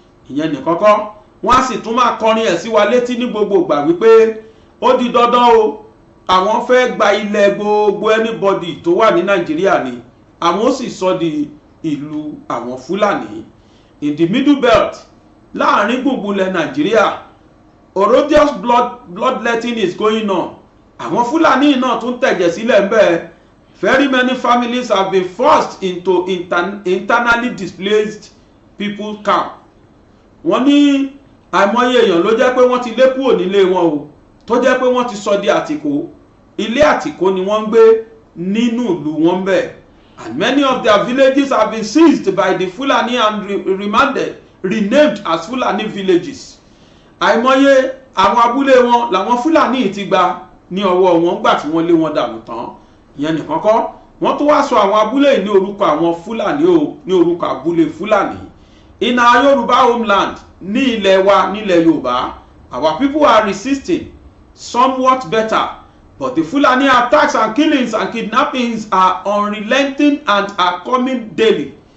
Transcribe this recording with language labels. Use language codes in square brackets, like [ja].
[yo] Ìyẹn nìkan kọ́, wọ́n á sì tún máa kọrin ẹ̀ sí wa létí ní gbogbo ìgbà wípé ó di dandan o, àwọn fẹ́ gba ilẹ̀ gbogbo anybody tó wà ní Nàìjíríà ni, àwọn ó sì sọ di ìlú àwọn Fúlàní. [en] In the middle belt, [yo] láàrin gbùngbùn ilẹ̀ Nàìjíríà, [en] orogious bloodletting is going on. [yo] Àwọn Fúlàní náà tún tẹ̀jẹ̀ sílẹ̀ ń bẹ́ẹ̀. [en] Very many families have been forced into internally displaced people camp. [yo] Wọ́n ní àìmọye èèyàn ló jẹ́ pé wọ́n ti lé kúrò nílé wọn o, tó jẹ́ pé wọ́n ti sọ di àtìkó. Ilé àtìkó ni wọ́n ń gbé nínú ìlú wọn bẹ́ẹ̀. [en] And many of their villages have been seized by the Fulani and renamed as Fulani villages. [yo] Àìmọye àwọn abúlé wọn làwọn Fulani ti gba ní ọwọ́ wọn gbà tí wọ́n lé wọn dànù tán. Ìyẹn nìkan kọ́, wọ́n tún wá sọ àwọn abúlé ní orúkọ àwọn Fulani o, ní orúkọ abúlé Fulani. [en] In our Yoruba homeland, [yo] ní ilẹ̀ wa nílẹ̀ Yorùbá, [en] our people are resisting somewhat better, but the Fulani attacks and killings and kidnappings are unrelenting and are coming daily.